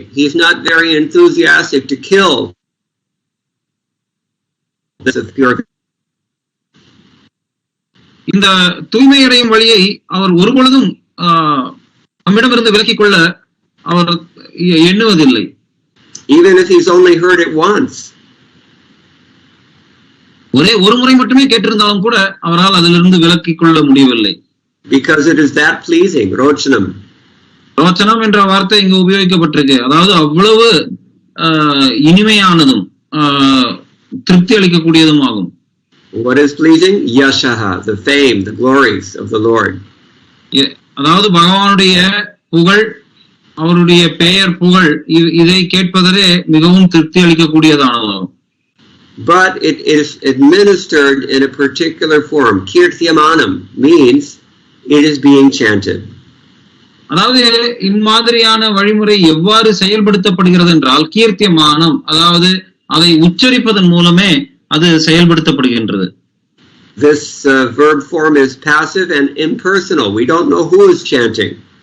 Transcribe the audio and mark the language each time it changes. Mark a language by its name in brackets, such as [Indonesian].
[English] He is not very enthusiastic to kill this of pure. [Tamil] இந்த தூய்மையடையும் வழியை அவர் ஒருபொழுதும் நம்மிடமிருந்து விலக்கிக் கொள்ள அவர் எண்ணுவதில்லை. [English] Even if he's only heard it once. [Tamil] ஒரே ஒரு முறை மட்டுமே கேட்டிருந்தாலும் கூட அவரால் அதிலிருந்து விலக்கிக் கொள்ள முடியவில்லை. [English] Because it is that pleasing, rochanam. [Tamil] ரோச்சனம் என்ற வார்த்தை இங்கு உபயோகிக்கப்பட்டிருக்கு. அதாவது அவ்வளவு இனிமையானதும் திருப்தி அளிக்கக்கூடியதும் ஆகும். [English] What is pleasing? Yashaha, the fame, the glories of the Lord. [Tamil] அதாவது பகவானுடைய புகழ், அவருடைய பெயர் புகழ், இதை கேட்பதே மிகவும் திருப்தி அளிக்கக்கூடியதானதாகும். [English] But it is administered in a particular form. Kirtyamanam means it is being chanted. [Tamil] அதாவது இம்மாதிரியான வழிமுறை எவ்வாறு செயல்படுத்தப்படுகிறது என்றால் கீர்த்தியமானம், அதாவது அதை உச்சரிப்பதன் மூலமே அது செயல்படுத்தப்படுகின்றது. [English] This verb form is passive and impersonal. We don't know who is chanting.